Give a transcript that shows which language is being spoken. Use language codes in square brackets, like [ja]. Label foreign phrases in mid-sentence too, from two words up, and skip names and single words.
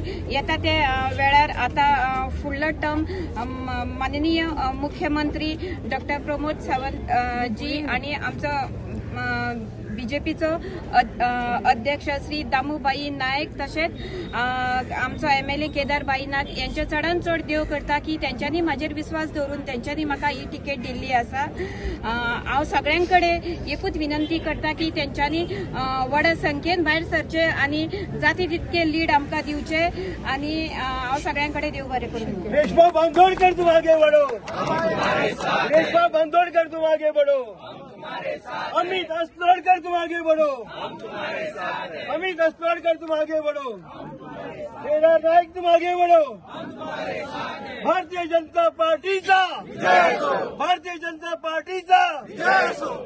[kok] येता ते वेळार आता फुडलो टर्म माननीय मुख्यमंत्री डॉक्टर प्रमोद सावंत जी आणि आमचो बीजेपीचो अध्यक्ष श्री दामूबाई नायक, तशेंच आमचो MLA केदारबाई नाग यांचे चडांत चड देव करता की तेंच्यांनी म्हाजेर विश्वास दवरून तेंच्यांनी म्हाका ही तिकेट दिल्ली आसा. हांव सगळ्यां कडेन एकूच विनंती करता की तेंच्यांनी व्हड संख्येन भायर सरचे आणि जाती तितके लीड आमकां दिवचे आणि हांव सगळ्यां कडेन देव बरें करूं. [hi] रेशमा बांदोडकर तुम आगे बढ़ो, रेशमा बांदोडकर तुम आगे बढ़ो, अमित अस्लोडकर तुम आगे बढ़ो, अमित अस्लोडकर तुम आगे बढ़ो, केदार नायक तुम आगे बढ़ो. [kok] भारतीय जनता पार्टीचा, भारतीय जनता पार्टीचा